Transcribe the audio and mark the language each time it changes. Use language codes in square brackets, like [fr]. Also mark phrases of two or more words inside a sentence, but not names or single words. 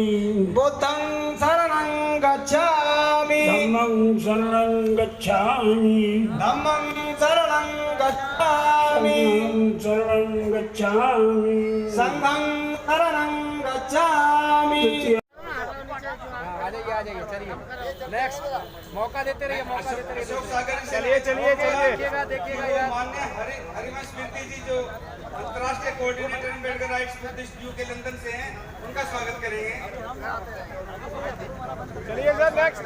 [pi] बुद्धं शरणं गच्छामि। धम्मं शरणं गच्छामि। धम्मं शरणं गच्छामि। शरणं गच्छामि। संघं शरणं गच्छामि। [hi] आ जाइए चलिए नेक्स्ट मौका देते रहिए अशोक सागर जी चलिए देखिएगा यार। माननीय हरिवंश कीर्ति जी जो अंतर्राष्ट्रीय कोऑर्डिनेटर अम्बेडकर राइट्स बुद्धिस्ट यूके लंदन से हैं, उनका स्वागत करेंगे। चलिए सर नेक्स्ट